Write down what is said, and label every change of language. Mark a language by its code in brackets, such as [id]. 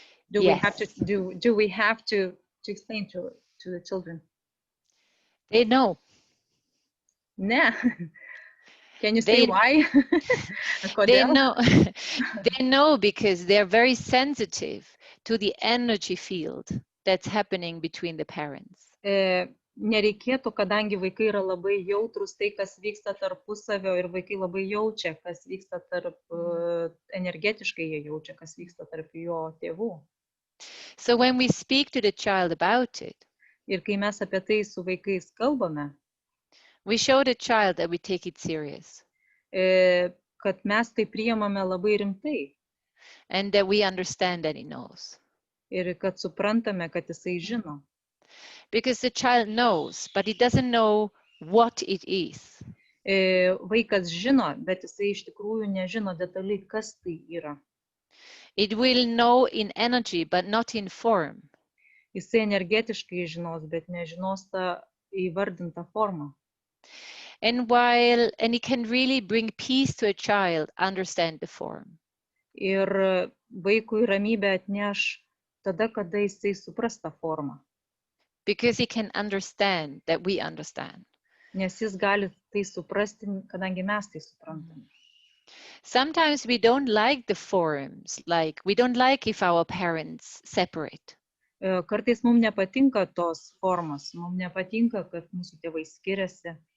[en] Do we have to explain to the children? They know. No. Can you say why? They know. They know because they're very sensitive to the energy field that's happening between the parents. [lt] Nereikėtų, kadangi vaikai yra labai jautrus tai, kas vyksta tarpusavio ir vaikai labai jaučia, kas vyksta energetiškai jie jaučia, kas vyksta tarp jo tėvų. [en] So when we speak to the child about it, [lt] ir kai mes apie tai su vaikais kalbame, [en] we show the child that we take it serious. [lt] Kad mes tai priimame labai rimtai. [en] And that we understand that he knows. [lt] Ir kad suprantame, kad jisai žino. [en] Because the child knows, but he doesn't know what it is. [lt] Vaikas žino, bet jisai iš tikrųjų nežino detaliai, kas tai yra. [en] It will know in energy, but not in form. [lt] Jisai energetiškai žinos, bet nežinos tą įvardintą formą. [en] And he can really bring peace to a child, understand the form. [lt] Ir vaikui ramybę atneš tada, kada jisai supras tą formą. [en] Because he can understand that we understand. [lt] Nes jis gali tai suprasti, kadangi mes tai suprantame. [en] Sometimes we don't like the forms, like we don't like if our parents separate. [lt] Kartais mums nepatinka tos formos, mums nepatinka, kad mūsų tėvai skiriasi.